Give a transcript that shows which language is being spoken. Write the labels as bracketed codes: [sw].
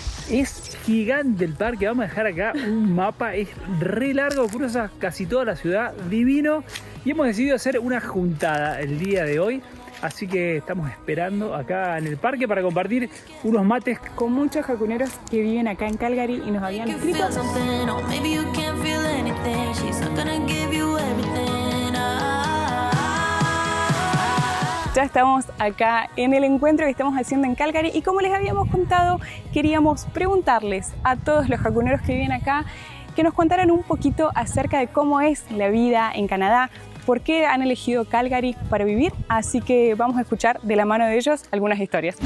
[es] Es gigante el parque, vamos a dejar acá un mapa, es re largo, cruza casi toda la ciudad, divino. Y hemos decidido hacer una juntada el día de hoy, así que estamos esperando acá en el parque para compartir unos mates. Con muchos jacuneros que viven acá en Calgary y nos habían [en] You [es] escrito. [en] feel something, or maybe you can't feel anything. She's not gonna give you everything. [es] Ya estamos acá en el encuentro que estamos haciendo en Calgary y como les habíamos contado, queríamos preguntarles a todos los jacuneros que viven acá que nos contaran un poquito acerca de cómo es la vida en Canadá, por qué han elegido Calgary para vivir, así que vamos a escuchar de la mano de ellos algunas historias.